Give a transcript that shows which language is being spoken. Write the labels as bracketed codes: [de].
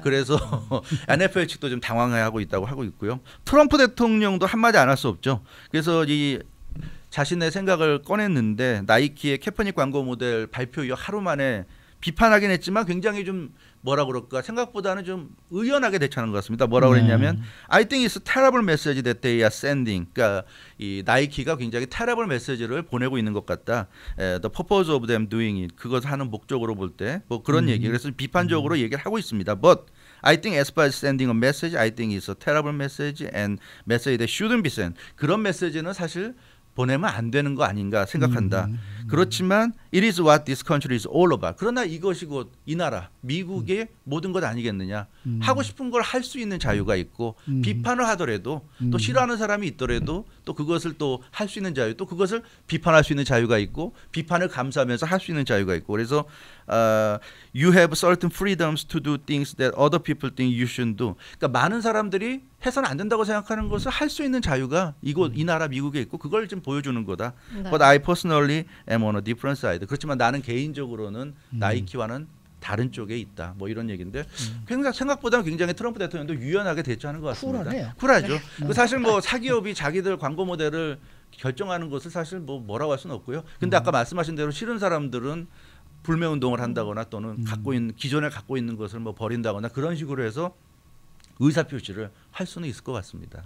[ko] 그래서 NFL 측도 좀 당황해하고 있다고 하고 있고요. 트럼프 대통령도 한마디 안 할 수 없죠. 그래서 이 자신의 생각을 꺼냈는데 나이키의 캐퍼닉 광고 모델 발표 이후 하루 만에 비판하긴 했지만 굉장히 좀 뭐라 그럴까 생각보다는 좀 의연하게 대처하는 것 같습니다. 뭐라고 그랬냐면 [en] I think it's a terrible message that they are sending. [ko] 그러니까 이 나이키가 굉장히 terrible 메시지를 보내고 있는 것 같다. [en] The purpose of them doing it. [ko] 그것을 하는 목적으로 볼 때 뭐 그런 얘기. 그래서 비판적으로 얘기를 하고 있습니다. [en] But I think as far as sending a message, I think it's a terrible message and message that shouldn't be sent. [ko] 그런 메시지는 사실 보내면 안 되는 거 아닌가 생각한다. 그렇지만 [en] it is what this country is all about. [ko] 그러나 이것이 곧 이 나라 미국의 모든 것 아니겠느냐. 하고 싶은 걸 할 수 있는 자유가 있고 비판을 하더라도 또 싫어하는 사람이 있더라도 또 그것을 또 할 수 있는 자유 또 그것을 비판할 수 있는 자유가 있고 비판을 감수하면서 할 수 있는 자유가 있고 그래서 [en] you have certain freedoms to do things that other people think you shouldn't do. [ko] 그러니까 많은 사람들이 해서는 안 된다고 생각하는 것을 할 수 있는 자유가 이 나라 미국에 있고 그걸 좀 보여주는 거다. 네. [en] But I personally am on a different side. [ko] 그렇지만 나는 개인적으로는 나이키와는 다른 쪽에 있다. 뭐 이런 얘기인데 굉장히 생각보다는 굉장히 트럼프 대통령도 유연하게 대처하는 것 같습니다. 쿨하네요. 쿨하죠. 그 사실 뭐 사기업이 자기들 광고 모델을 결정하는 것을 사실 뭐라고 할 수는 없고요. 근데 아까 말씀하신 대로 싫은 사람들은 불매 운동을 한다거나 또는 기존에 갖고 있는 것을 뭐 버린다거나 그런 식으로 해서 의사 표시를 할 수는 있을 것 같습니다.